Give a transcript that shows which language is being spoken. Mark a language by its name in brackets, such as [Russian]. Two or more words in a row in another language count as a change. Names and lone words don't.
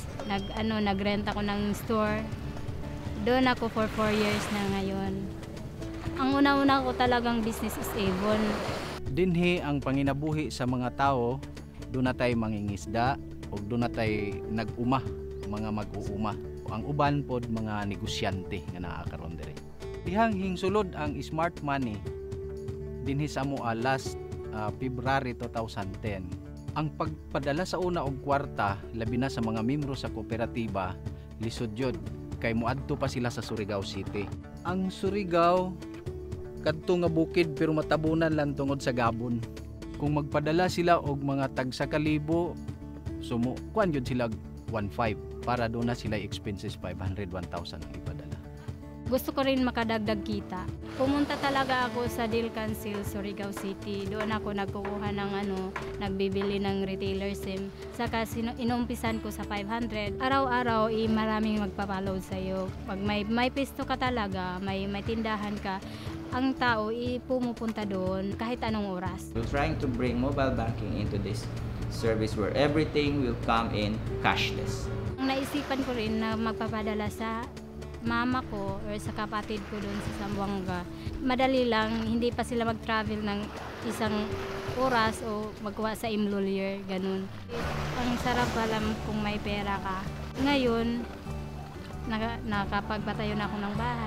[Filipino] Nagrent ako ng store. Doon ako [English] for 4 years [Filipino] na ngayon. Ang una-una ko talagang [English] business is Avon. [Cebuano] Dinhi ang panginabuhi sa mga tao, [Filipino] doon na tayo mangingisda o doon na tayo nag-uma, [Cebuano] mga mag-uuma. Ang uban pod mga negosyante nga nakakaroon diri. Dihang hingsulod ang [English] smart money [Cebuano] dinhi sa moa [English] last February 2010. [Cebuano] Ang pagpadala sa una og kwarta labi na sa mga miyembro sa kooperatiba lisod yun kay moadto pa sila sa Surigao City. Ang Surigao kadto nga bukid pero matabunan lang tungod sa gabon. Kung magpadala sila og mga tag 1,000, sumo kuan jud sila 1,500 para doon na sila expenses 500, 1,000 ang ipadala. [Filipino] Gusto ko rin makadagdag kita. Pumunta talaga ako sa Deal Council, Surigao City. Doon ako nagkukuha ng nagbibili ng [English] retailer SIM. [Filipino] Saka inumpisan ko sa 500. Araw-araw, maraming magpapaload sa'yo. Pag may pisto ka talaga, may tindahan ka, ang tao pumupunta doon kahit anong oras. [English] We're trying to bring mobile banking into this service where everything will come in cashless. [Filipino] Naisipan ko rin na magpapadala sa mama ko or sa kapatid ko doon sa Zamboanga. Madali lang, hindi pa sila mag-travel ng isang oras o magkuha sa employer, ganun. Ang sarap alam kung may pera ka. Ngayon, nakapagpatayo na ako ng bahay.